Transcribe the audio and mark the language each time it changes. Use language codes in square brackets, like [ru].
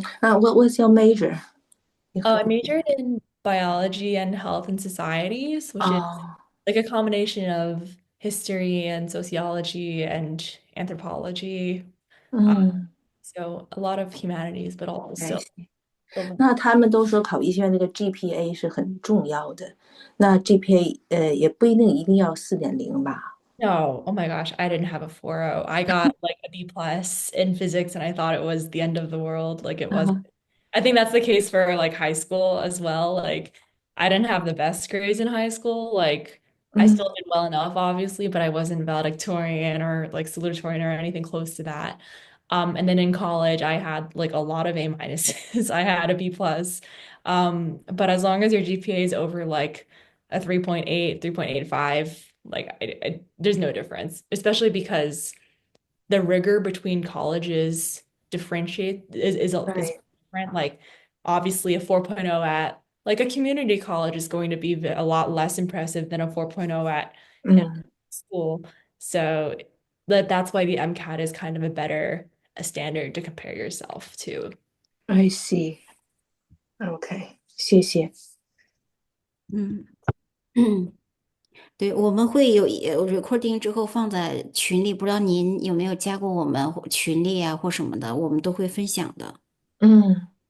[en] what's your major？ I majored in biology and health and societies, which is [zh] 哦， [en] like a combination of history and sociology and anthropology. [zh] 嗯， [en] So a lot of humanities, but also [zh] 哎 [en] still [zh] 那他们都说考医学院这个 GPA 是很重要的，那 GPA 也不一定要4.0吧？ [en] no, oh my gosh, I didn't have a 4.0. I got like a B plus in physics and I thought it was the end of the world. Like it was. [zh] 啊， [en] I think that's the case for like high school as well. Like I didn't have the best grades in high school. Like I [zh] 嗯 [en] still did well enough, obviously, but I wasn't valedictorian or like salutatorian or anything close to that. And then in college, I had like a lot of A minuses. I had a B plus. But as long as your GPA is over like a 3.8, 3.85, like there's no difference, especially because the rigor between colleges is right， different. Like obviously a 4.0 at like a community college is going to be a lot less impressive than a 4.0 at in [zh] 嗯 [en] school. So that's why the MCAT is kind of a standard to compare yourself to. I see，OK， [zh] 谢谢。嗯嗯，对，我们会有recording 之后放在群里，不知道您有没有加过我们群里啊或什么的，我们都会分享的。嗯，